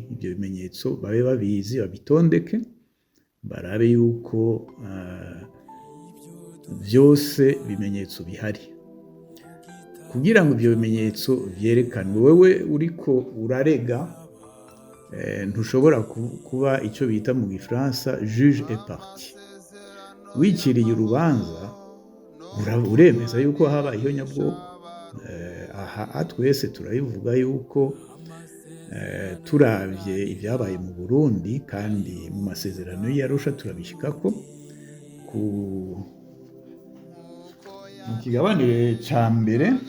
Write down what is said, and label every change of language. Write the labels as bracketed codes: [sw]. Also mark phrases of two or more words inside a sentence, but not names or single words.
[rn] Ibyo bimenyetso babe babizi, babitondeke, barabe yuko byose bimenyetso bihari, kugira ngo ibyo bimenyetso vyerekanwe. Wewe uriko urarega ntushobora kuba icyo bita mu Gifaransa [fr] juge et partie. [rn] Wikiriye urubanza uremeza yuko haba ihonyabwoko. Aha twese turabivuga yuko turavye ibyabaye mu Burundi, kandi mu masezerano y'Arusha turabishikako, mu kigabanire ca mbere